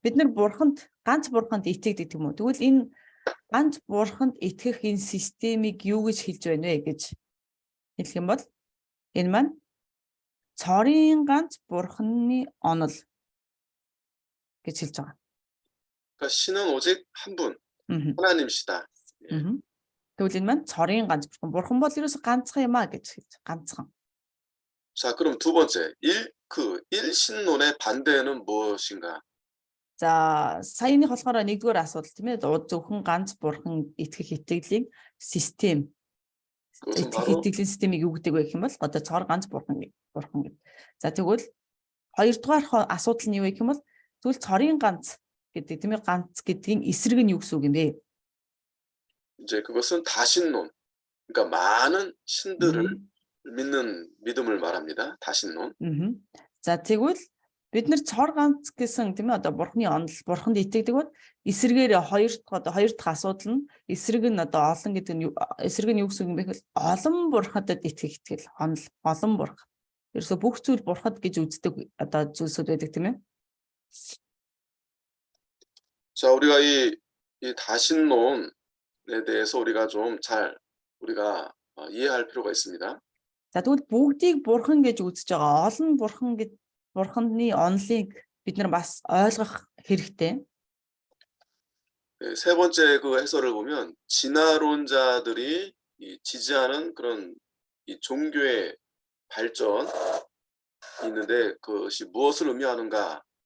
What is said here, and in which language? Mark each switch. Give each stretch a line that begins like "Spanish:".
Mongolian: Бид нэр бурханд ганц бурханд итгэдэг юм уу? Тэгвэл энэ ганц бурханд итгэх энэ системийг юу гэж хэлж байна вэ гэж хэлэх юм бол энэ маань цорын ганц бурханы онол гэж хэлж байгаа.
Korean: 그러니까 신은 오직 한 분, 하나님이시다.
Mongolian: тэгвэл энэ маань цорын ганц бурхан бол ерөөсө ганцхан юм а гэж хэлж ганцхан.
Korean: 자, 그럼 두 번째 일신론의 반대는 무엇인가?
Mongolian: За саяны болохоор нэгдүгээр асуудал тийм ээ. Зөвхөн ганц бурхан итгэх итгэлийн систем. Итгэх итгэлийн системийг юу гэдэг вэ гэх юм бол одоо цор ганц бурхан гэдэг. За тэгвэл хоёрдугаар асуудал нь юу вэ гэх юм бол тэгвэл цорын ганц гэдэг тийм ээ. Ганц гэдгийн эсрэг нь юу гэсэн үг юм бэ?
Korean: 이제 그것은 다신론. 그러니까 많은 신들을 믿는 믿음을 말합니다. 다신론.
Mongolian: За тэгвэл бид нар цор ганц гэсэн тийм ээ одоо бурхны онол бурханд итгэдэг бол эсрэгээр хоёр дахь асуудал нь эсрэг нь одоо олон гэдэг нь эсрэг нь юу гэсэн юм бэ гэвэл олон бурхадад итгэх итгэл онол олон бурхан. Ерөөсө бүх зүйл бурхад гэж үздэг одоо зүйлсүүд байдаг тийм ээ.
Korean: 자, 우리가 이 다신론에 대해서 우리가 좀 잘 우리가 이해할 필요가 있습니다.
Mongolian: За тэгвэл бүгдийг бурхан гэж үзэж байгаа олон бурханы онолыг бид нар бас ойлгох хэрэгтэй.
Korean: 네, 세 번째 그 해설을 보면 진화론자들이 지지하는 그런 이 종교의 발전 있는데 그것이 무엇을 의미하는가?